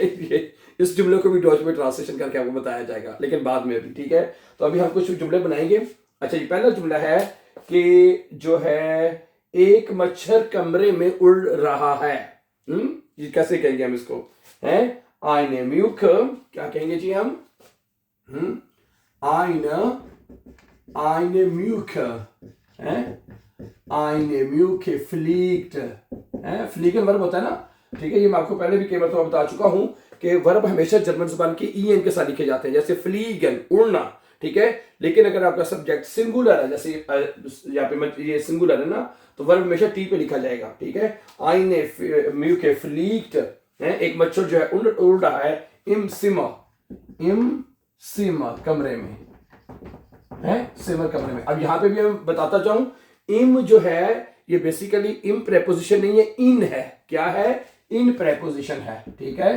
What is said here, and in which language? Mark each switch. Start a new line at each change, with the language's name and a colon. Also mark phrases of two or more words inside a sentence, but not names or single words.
Hindi: ये इस जुमले को भी डॉच में ट्रांसलेशन करके आपको बताया जाएगा, लेकिन बाद में भी। ठीक है। तो अभी हम कुछ जुमले बनाएंगे। अच्छा, ये पहला जुमला है कि जो है एक मच्छर कमरे में उड़ रहा है। ये कैसे कहेंगे हम इसको? है
German: eine Mücke,
Hindi: क्या कहेंगे जी हम?
German: eine Mücke, eine Mücke fliegt,
Hindi: फ्लीगन वर्ब होता है ना। ठीक है। ये मैं आपको पहले भी कई बार तो बता चुका हूं कि वर्ब हमेशा जर्मन जुबान के en के साथ लिखे जाते हैं, जैसे फ्लीगन, उड़ना। ठीक है। लेकिन अगर आपका सब्जेक्ट सिंगुलर है, जैसे यहाँ पे ये सिंगुलर है ना, तो वर्ब हमेशा टी पे लिखा जाएगा। ठीक है।
German: eine Mücke fliegt,
Hindi: एक मच्छर जो है उड़ रहा है,
German: im Zimmer,
Hindi: कमरे में है, सिमर कमरे में। अब यहां पे भी मैं बताता जाऊं, इम जो है ये बेसिकली इम प्रेपोजिशन नहीं है, इन है। क्या है? इन प्रेपोजिशन है। ठीक है।